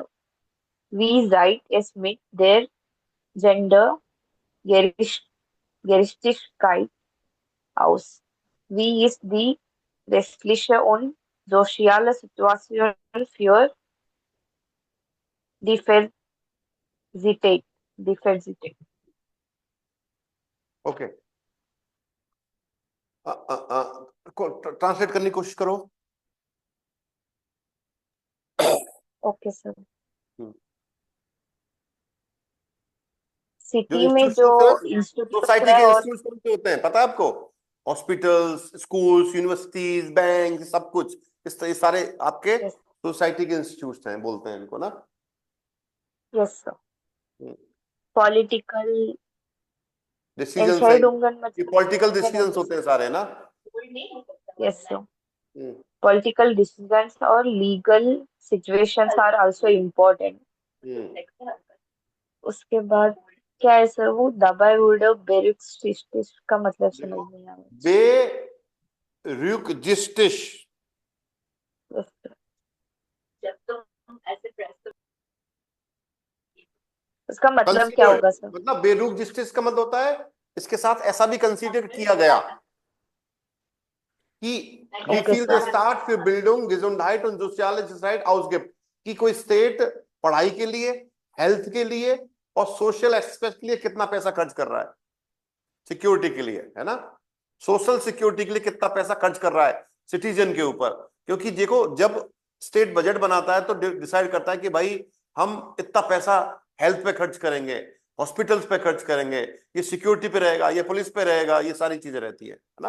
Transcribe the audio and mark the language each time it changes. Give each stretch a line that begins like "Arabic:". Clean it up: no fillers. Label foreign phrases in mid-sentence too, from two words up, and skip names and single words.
German: Wie sieht es mit der Gendergerechtigkeit aus? Wie ist die rechtliche und soziale Situation für Diversität? Diversität.
Hindi: ओके, ट्रांसलेट करने की कोशिश करो। ओके सर। हम्म। सिटी में जो इंस्टीट्यूट सोसाइटी है के और इंस्टीट्यूट कौन से होते हैं पता है आपको? हॉस्पिटल्स, स्कूल्स, यूनिवर्सिटीज, बैंक, सब कुछ ये सारे आपके यस सोसाइटी के इंस्टीट्यूट्स हैं, बोलते हैं इनको ना। सर। हम्म। पॉलिटिकल डिसीजंस है,
German: Entscheidungen
Hindi: ये मतलब पॉलिटिकल है ना डिसीजंस होते हैं सारे ना। यस सर। हम्म।
English: Political decisions or legal situations are also important.
Hindi: हम्म। उसके बाद क्या है सर वो
German: Dabei würde berücksichtigt
Hindi: का मतलब समझ नहीं आ रहा।
German: बेरुक्जिस्टिस
English: Yes, sir.
Hindi: उसका मतलब क्या होगा सर? मतलब बेरुक्जिस्टिस का मतलब होता है इसके साथ ऐसा भी कंसीडर किया गया कि wie ओके
German: viel
Hindi: सर।
German: der Staat für Bildung, Gesundheit und soziale Sicherheit ausgibt,
Hindi: कि कोई स्टेट पढ़ाई के लिए, हेल्थ के लिए और
English: social aspect
Hindi: के लिए कितना पैसा खर्च कर रहा है, सिक्योरिटी के लिए, है ना,
English: social security
Hindi: के लिए कितना पैसा खर्च कर रहा है सिटीजन के ऊपर। क्योंकि देखो जब
English: state budget
Hindi: बनाता है तो डिसाइड करता है कि भाई हम इतना पैसा हेल्थ पे खर्च करेंगे, हॉस्पिटल्स पे खर्च करेंगे, ये सिक्योरिटी पे रहेगा, ये पुलिस पे रहेगा, ये सारी चीजें रहती है ना।